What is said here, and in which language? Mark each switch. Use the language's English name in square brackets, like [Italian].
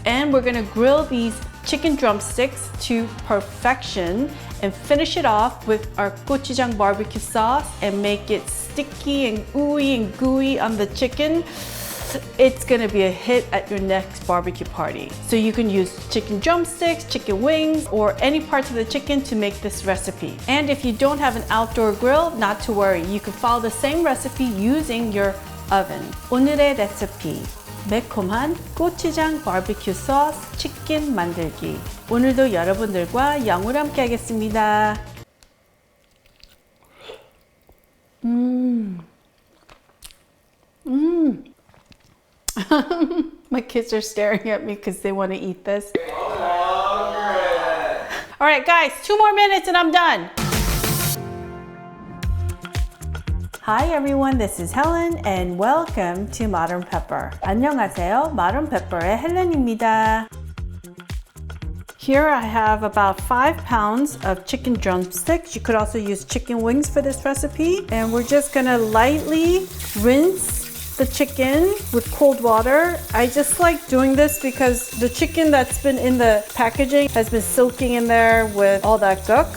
[English] And we're gonna grill these chicken drumsticks to perfection and finish it off with our gochujang BBQ sauce and make it sticky and ooey and gooey on the chicken. It's gonna be a hit at your next barbecue party. So you can use chicken drumsticks, chicken wings, or any parts of the chicken to make this recipe. And if you don't have an outdoor grill, not to worry. You can follow the same recipe using your oven. [Korean] 오늘의 레시피. 매콤한 고추장 BBQ sauce 치킨 만들기. 오늘도 여러분들과 영으로 함께 하겠습니다. [English] My kids are staring at me because they want to eat this. All right, guys, 2 more minutes and I'm done. Hi everyone, this is Helen and welcome to Modern Pepper. [Korean] 안녕하세요, Modern Pepper의 헬렌입니다. [English] Here I have about 5 pounds of chicken drumsticks. You could also use chicken wings for this recipe. And we're just gonna lightly rinse the chicken with cold water. I just like doing this because the chicken that's been in the packaging has been soaking in there with all that guk.